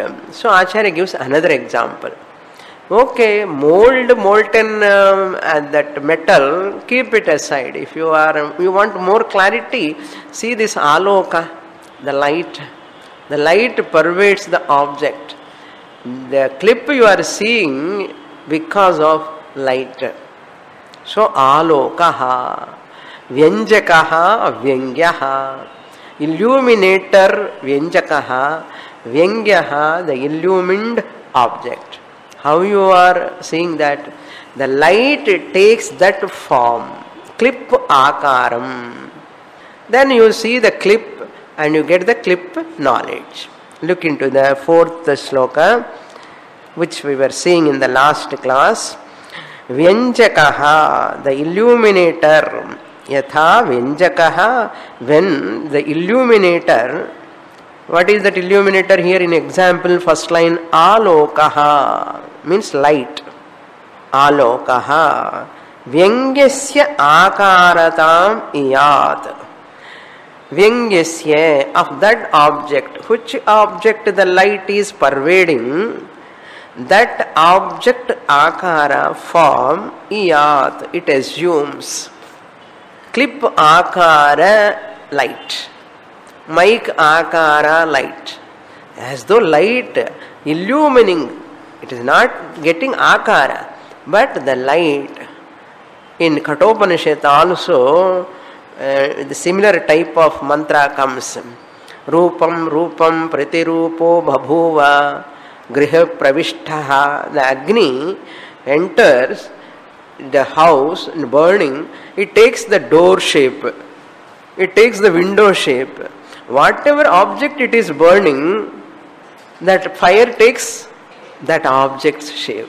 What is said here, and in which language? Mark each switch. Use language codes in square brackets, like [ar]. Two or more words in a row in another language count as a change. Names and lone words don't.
[en] So Acharya gives another example. Okay, mold, molten that metal, keep it aside. If you want more clarity, see this aloka, the light. The light pervades the object. The clip you are seeing because of light. [sa] So आलोकः, व्यञ्जकः, व्यङ्ग्यः. Illuminator व्यञ्जकः, व्यङ्ग्यः, [en] the illumined object. How you are seeing that? The light takes that form, clip akaram. Then you see the clip and you get the clip knowledge. Look into the fourth sloka, which we were seeing in the last class. Vyanjakaha, the illuminator. [sa] यथा व्यञ्जकः, [en] when the illuminator. What is that illuminator here in example? First line, alokaha, means light. [sa] आलोकः, व्यङ्ग्यस्य आकारताम् इयात्. [en] Vyangyasya, of that object. Which object the light is pervading? That object akara, form, iyat, it assumes. Clip akara, light. Mic akara, light. As though light illumining, it is not getting akara, but the light. In Kathopanishad also, the similar type of mantra comes. [sa] रूपं रूपं प्रतिरूपो बभूव गृह प्रविष्टः. [en] The Agni enters the house burning, it takes the door shape, it takes the window shape. Whatever object it is burning, that fire takes that object's shape.